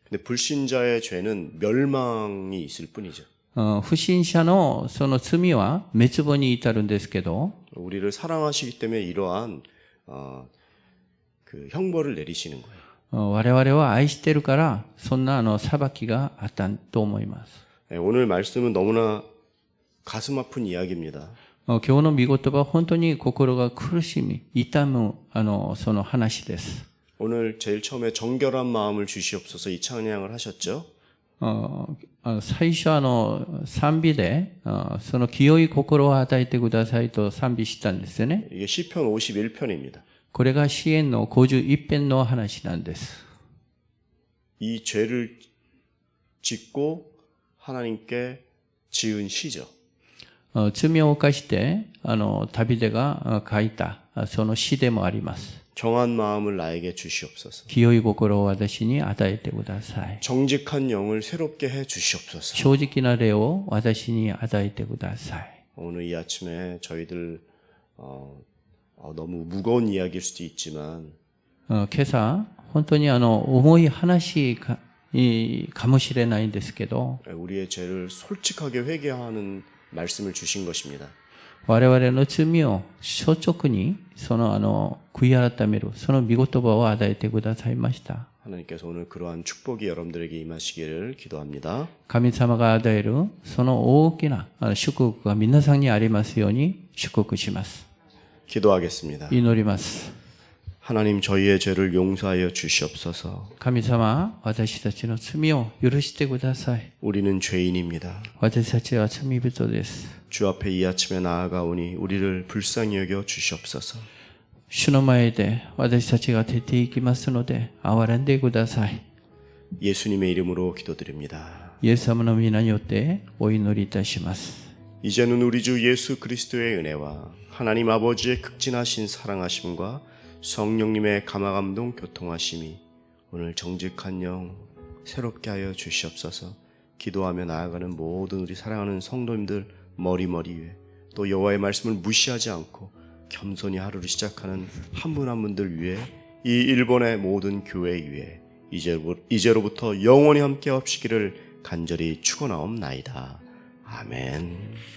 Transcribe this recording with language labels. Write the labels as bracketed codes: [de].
[ko] 근데 불신자의 죄는 멸망이 있을 뿐이죠. [ja] 不信者のその罪は滅亡に至るんですけど、 [ko] 우리를 사랑하시기 때문에 이러한 그 형벌을 내리시는 거예요. [ja] 我々は愛してるからそんな裁きがあったと思います。 [ko] 네, 오늘 말씀은 너무나 가슴 아픈 이야기입니다. [ja] 今日の御言葉は本当に心が苦しみ、痛むその話です。 [ko] 오늘 제일 처음에 정결한 마음을 주시옵소서 이 찬양을 하셨죠. [ja] 最初賛美でその清い心を与えてくださいと賛美したんですよね。 [ko] 이게 시편 51편입니다. [ja] これが詩篇の51編の話なんです。 [ko] 이 죄를 짓고 하나님께 지은 시죠. [ja] 罪を犯してダビデが書いたその詩でもあります。 [ko] 정한 마음을 나에게 주시옵소서. [ja] 清い心を私に与えてください。 [ko] 정직한 영을 새롭게 해 주시옵소서. [ja] 正直な霊を私に与えてください。 [ko] 오늘 이 아침에 저희들 너무 무거운 이야기일 수도 있지만 [ja] 今朝本当に重い話かもしれないんですけど、 [ko] 우리의 죄를 솔직하게 회개하는 말씀을 주신 것입니다. [ja] 我々の罪を率直に悔い改めるその御言葉を与えてくださいました。 [ko] 하나님께서 오늘 그러한 축복이 여러분들에게 임하시기를 기도합니다. [ja] 神様が与えるその大きな祝福が皆さんにありますように祝福します。 [ko] 기도하겠습니다. [ja] 祈ります。 [ko] 하나님 저희의 죄를 용서하여 주시옵소서. [ja] 神様、私たちの罪を許してください。 [ko] 우리는 죄인입니다. [ja] 私たちは罪人です。 [ko] 주 앞에 이 아침에 나아가오니 우리를 불쌍히 여겨 주시옵소서. [ja] 主の前で私たちが出ていきますので憐れんでください。 [ko] 예수님의 이름으로 기도드립니다. [ja] イエス様の皆によってお祈りいたします。 [ko] 이제는 우리 주 예수 그리스도의 은혜와 하나님 아버지의 극진하신 사랑하심과 성령님의 감화감동 교통하심이 오늘 정직한 영 새롭게 하여 주시옵소서. 기도하며 나아가는 모든 우리 사랑하는 성도님들 머리 위에 또 여호와의 말씀을 무시하지 않고 겸손히 하루를 시작하는 한 분 한 분들 위해 이 일본의 모든 교회 위에 이제로부터 영원히 함께 하시기를 간절히 축원하옵나이다. 아멘.